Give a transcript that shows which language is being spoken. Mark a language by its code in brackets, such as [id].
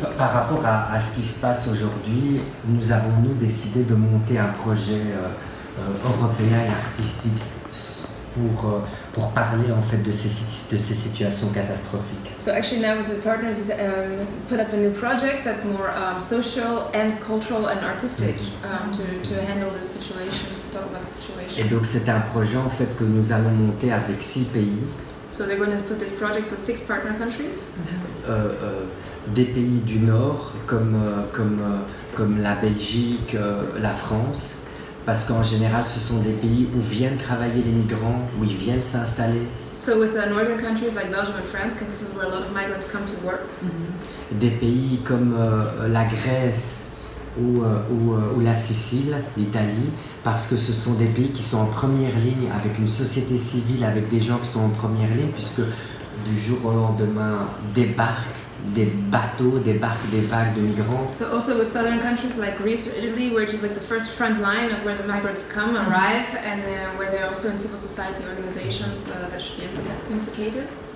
[fr] Par rapport à ce qui se passe aujourd'hui, nous avons décidé de monter un projet européen et artistique pour parler en fait de ces situations catastrophiques. [en] So actually now with the partners, he's put up a new project that's more social and cultural and artistic to handle this situation, to talk about the situation. [fr] Et donc c'est un projet en fait que nous allons monter avec 6 pays. [en] So they're going to put this project with 6 partner countries. [fr] Des pays du Nord comme la Belgique, la France, parce qu'en général ce sont des pays où viennent travailler les migrants, où ils viennent s'installer. [en] So with the northern countries like Belgium and France, because this is where a lot of migrants come to work. [fr] Des pays comme la Grèce ou la Sicile, l'Italie, parce que ce sont des pays qui sont en première ligne, avec une société civile, avec des gens qui sont en première ligne, puisque du jour au lendemain débarquent des bateaux, débarquent des vagues de migrants. [en] So also with southern countries like Greece or Italy, which is like the first front line of where the migrants arrive, and where they're also in civil society organizations that should be implicated.